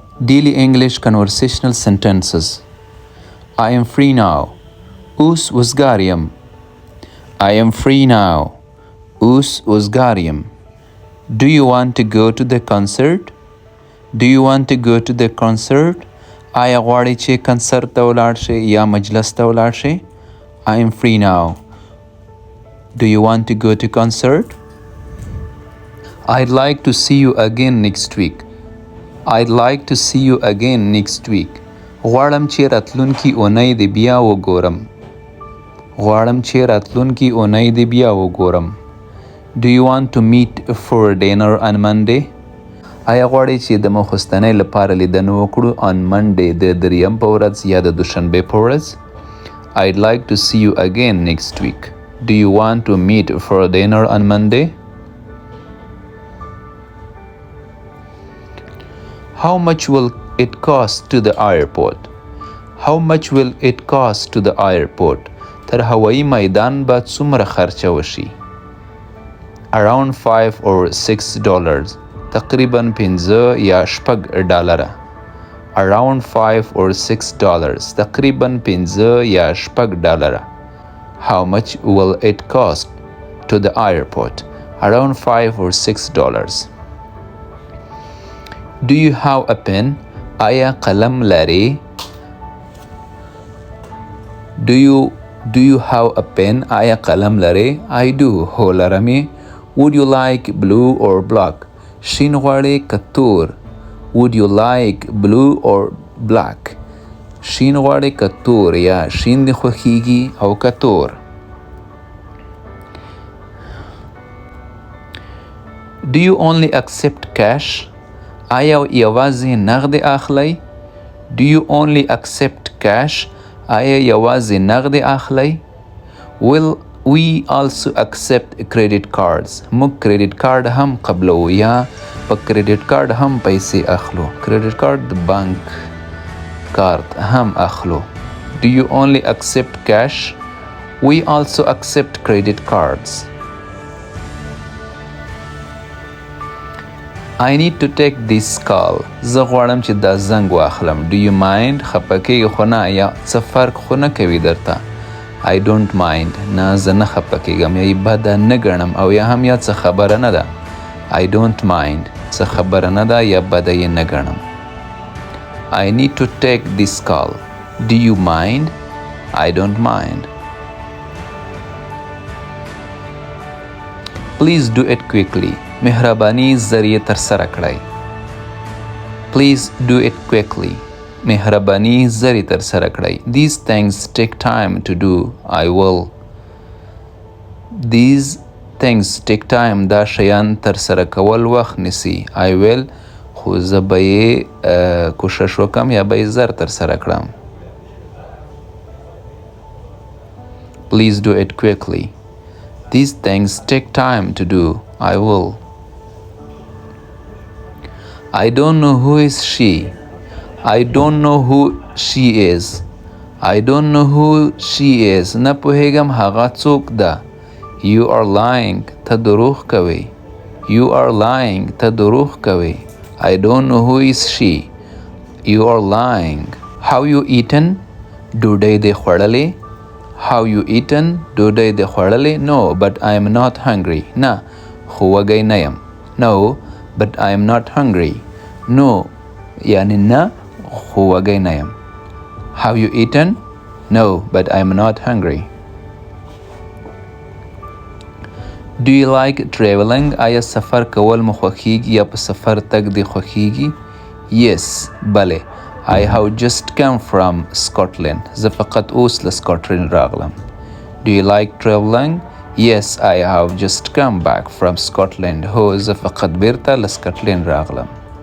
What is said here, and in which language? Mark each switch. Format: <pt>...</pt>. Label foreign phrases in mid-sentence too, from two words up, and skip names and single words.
<en>Daily English conversational sentences. I am free now. Us wasgarium. I am free now. Us wasgarium. Do you want to go to the concert? Do you want to go to the concert?</en> <ps>آیا غواړئ چې کنسرت ته ولاړ شئ یا مجلس ته ولاړ شئ؟</ps> <en>I am free now. Do you want to go to concert? I'd like to see you again next week. I'd like to see you again next week.</en> <ps>غواړم چې راتلونکي اونۍ دې بیا وګورم. غواړم چې راتلونکي اونۍ دې بیا وګورم.</ps> <en>Do you want to meet for dinner on Monday?</en> <ps>آیا غواړئ چې د ماخوستنۍ لپاره لیدنه وکړو</ps> <en>on Monday</en> <ps>د دریم په ورځ یا د دوشنبې په ورځ؟</ps> <en>I'd like to see you again next week. Do you want to meet for dinner on Monday? How much will it cost to the airport? How much will it cost to the airport?</en> <ps>تر هوایي میدان به څومره خرچه وشي؟</ps> <en>Around $5 or $6.</en> <ps>تقریبا 5 یا 6 ډالره.</ps> <en>Around $5 or $6.</en> <ps>تقریبا 5 یا 6 ډالره.</ps> <en>How much will it cost to the airport? Around $5 or $6. Do you have a pen?</en> <ps>آیا قلم لري؟</ps> <en>Do you have a pen?</en> <ps>آیا قلم لري؟</ps> <en>I do.</en> <ps>هو لرمې.</ps> <en>Would you like blue or black?</en> <ps>شین غواړې که تور؟</ps> <en>Would you like blue or black?</en> <ps>شین غواړې که تور یا شین دې خوښیږي او که تور؟</ps> <en>Do you only accept cash?</en> <ps>آیا یوازې نغد اخلئ؟</ps> <en>Do you only accept cash?</en> <ps>آیا یوازې نغد اخلئ؟</ps> <en>Will we also accept credit cards?</en> <ps>موږ</ps> <en>credit card</en> <ps>هم قبلو یا په</ps> <en>credit card</en> <ps>هم پیسې اخلو.</ps> <en>credit card</en> <ps>د بانک کارت هم اخلو.</ps> <en>Do you only accept cash? We also accept credit cards. I need to take this call.</en> <ps>زه غواړم چې دا زنګ واخلم.</ps> <en>Do you mind?</en> <ps>خفه کېږي خو نه یا څه فرق خو نه کوي درته.</ps> <en>I don't mind.</en> <ps>نه زه نه خفه کېږم یا یې بده نه ګڼم او یا هم یا څه خبره نه ده.</ps> <en>I don't mind.</en> <ps>څه خبره نه ده یا بده یې نه ګڼم.</ps> <en>I need to take this call. Do you mind? I don't mind. Please do it quickly.</en> <ps>مهرباني زر یې ترسره کړئ.</ps> <en>Please do it quickly.</en> <ps>مهرباني زر یې ترسره کړئ.</ps> <en>These things take time to do. I will. These things take time.</en> <ps>دا شیان ترسره کول وخت نیسي.</ps> <en>I will.</en> <ps>خو زه به یې کوشش وکم یا به یې زر ترسره کړم.</ps> <en>Please do it quickly. These things take time to do. I will. I don't know who is she. I don't know who she is. I don't know who she is.</en> <ps>نه پوهیږم هغه څوک ده.</ps> <en>You are lying.</en> <ps>ته دروغ کوي.</ps> <en>You are lying.</en> <ps>ته دروغ کوي.</ps> <en>I don't know who is she. You are lying. Have you eaten?</en> <ps>ډوډۍ دې خوړلې؟</ps> <en>Have you eaten?</en> <ps>ډوډۍ دې خوړلې؟</ps> <en>No, but I am not hungry.</en> <ps>نه خو وږی نه یم.</ps> <en>No, but I am not hungry. No,</en> <ps>یعنی نه خو وږی نه یم.</ps> <en>Have you eaten? No, but I am not hungry. Do you like traveling?</en> <ps>آیا سفر کول مو خوښیږي یا په سفر تګ دې خوښیږي؟</ps> <en>Yes, بله. I have just come from Scotland.</en> <ps>زه فقط اوس له سکاټلند راغلم.</ps> <en>Do you like traveling? Yes, I have just come back from Scotland.</en> <ps>هو زه فقط بیرته له سکاټلند راغلم.</ps>